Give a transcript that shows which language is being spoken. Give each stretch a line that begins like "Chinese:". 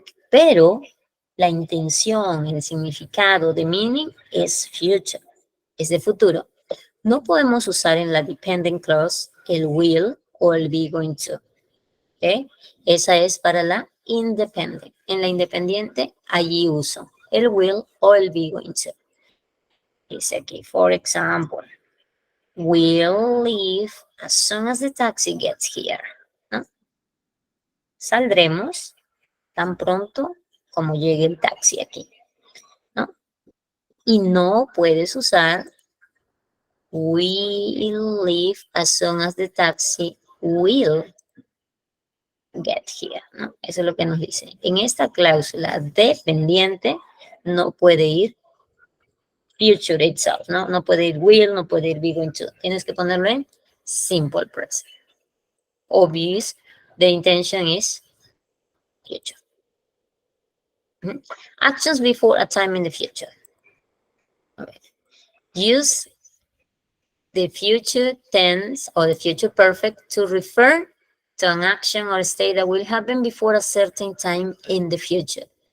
Spanish: Pero la intención, el significado de meaning es future, es de futuro. No podemos usar en la dependent clause el will o el be going to. ¿Okay? Esa es para la independent. En la independiente, allí uso el will o el be going to. Dice aquí,
English: for example, we'll leave as soon as the taxi gets here.
Spanish: ¿No? Saldremos tan pronto como llegue el taxi aquí, ¿no? Y no puedes usar
English: we'll leave as soon as the taxi will get here, ¿no?
Spanish: Eso es lo que nos dice. En esta cláusula dependiente no puede ir future itself, ¿no? No puede ir will, no puede ir be going to. Tienes que ponerlo en simple present.
English: Obvious, the intention is future. Actions before a time in the future. Right. Use the future tense or the future perfect to refer to an action or state that will happen before a certain time in the future.